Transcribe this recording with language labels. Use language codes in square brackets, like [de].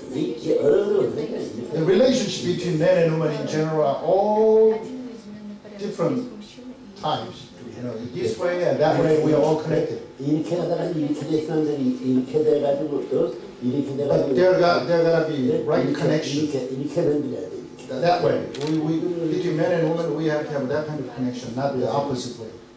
[en] The relationship between men and women in general are all different types. This way and that way we are all connected. [ko] 이렇게 하다가 이렇게 됐는데 이렇게 돼가지고 또 이렇게 돼가지고. [en] But there gotta be right connection. [ko] 이렇게 만들어야 돼. [en] That way, between men and women, we have to have that kind of connection, not the opposite way.